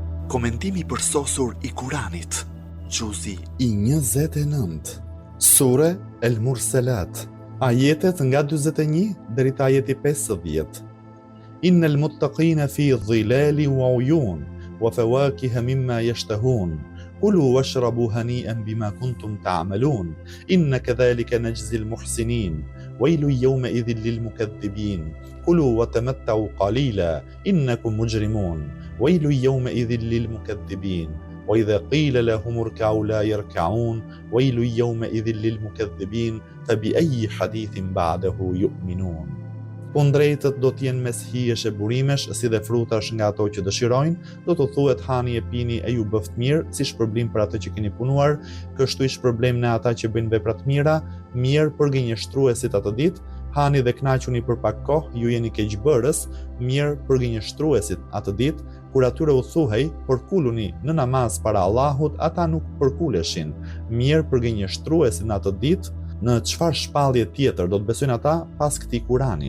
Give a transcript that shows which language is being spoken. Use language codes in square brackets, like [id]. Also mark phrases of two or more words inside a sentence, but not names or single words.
[sq] Komentimi përsosur I Kuranit. Xuzi I 29. Sure El Murselat. Ajetet nga 41 deri te ajeti 50. [ar] إن المتقين في ظلال وعيون وفواكه مما يشتهون. كلوا واشربوا هنيئا بما كنتم تعملون إن كذلك نجزي المحسنين ويل يومئذ للمكذبين كلوا وتمتعوا قليلا إنكم مجرمون ويل يومئذ للمكذبين وإذا قيل لهم اركعوا لا يركعون ويل يومئذ للمكذبين فبأي حديث بعده يؤمنون. [sq] Kundrejtët do t'jenë mes hijesh e burimesh, si dhe frutash nga ato që dëshirojnë, do të thuhet hani e pini e ju bëft mirë, si shpërblim për atë që keni punuar, kështu I shpërblim në ata që bëjnë vepra të mira, mirë për gënjeshtruesit atë ditë, hani dhe kënaquni për pak kohë, ju jeni keqbërës, mirë për gënjeshtruesit atë ditë, kur atyre u thuhej, përkuluni në namaz para Allahut, ata nuk përkuleshin, mirë për gënjeshtruesit në atë ditë, në çfarë shpallje tjetër do të besojnë ata pas këtij Kurani?